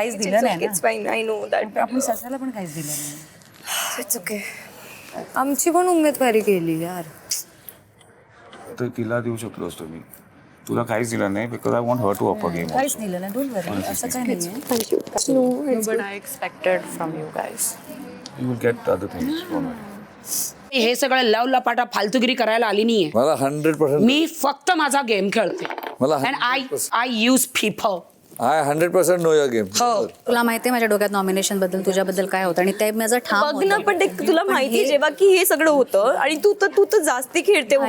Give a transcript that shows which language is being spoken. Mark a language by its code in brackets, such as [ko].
[mr] काहीच दिलं नाही. [en] It's fine, I know that. [mr] आपण ससाला पण काहीच दिलं नाही. [en] It's okay. [mr] आमची पण उमेदवारी केली यार. तर तिला देऊ शकलो असतो मी. तुला काहीच दिलं नाही [en] Because I want her to up game. [mr] काहीच दिलं नाही. [en] don't worry, [mr] असं काही नाहीये. [en] But I expected from you guys. You will get other things from [mr] हे सगळं लव लपाटा फालतूगिरी करायला आली नाहीये. मला 100% मी फक्त माझा गेम खेळते. मला [en] And I use people. I 100% know your game. [mr] हो. तुला माहिती आहे माझ्या डोक्यात नॉमिनेशन बद्दल, तुझ्याबद्दल काय होतं आणि ते माझं ठाम बघ ना, पण ते तुला माहिती जेव्हा की हे सगळं होतं आणि तू तर जास्ती खेळते.